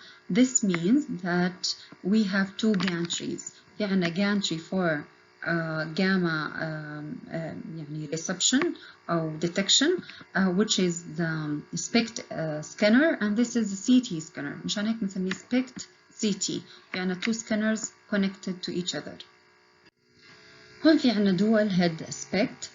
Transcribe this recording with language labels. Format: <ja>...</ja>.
<en>This means that we have two gantries.</en> <ar>في عنا</ar> <en>gantry for gamma يعني reception أو detection which is the SPECT scanner, and this is the CT scanner.</en> <ar>مشان هيك بنسميه SPECT CT.</ar> <en>يعني two scanners connected to each other.</en> <ar>هون في عنا</ar> <en>dual head SPECT.</en>